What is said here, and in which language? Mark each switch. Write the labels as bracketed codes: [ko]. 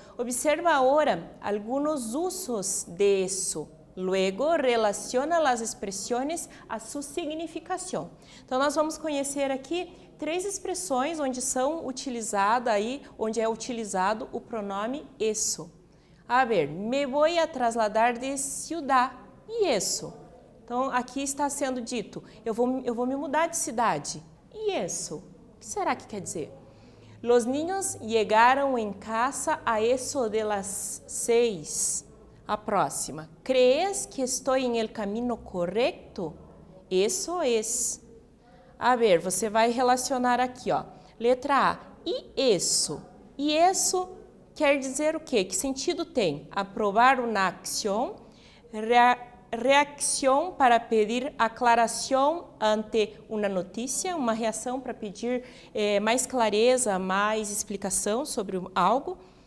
[pt] Observa agora alguns usos de eso. Luego, relaciona as expressões a sua significação. Então, nós vamos conhecer aqui 3 expressões onde são utilizadas aí, onde é utilizado o pronome eso. [es] A ver, me voy a trasladar de ciudad. E eso? [pt] Então, aqui está sendo dito, eu vou me mudar de cidade. E eso? O que será que quer dizer? [es] Los niños llegaron en casa a eso de las 6. [pt] A próxima. [es] ¿Crees que estoy en el camino correcto? Eso es. [pt] A ver, você vai relacionar aqui, ó. Letra A. E isso? E isso quer dizer o quê? Que sentido tem? Aprovar uma ação, reação para pedir aclaração ante uma notícia, uma reação para pedir mais clareza, mais explicação sobre algo.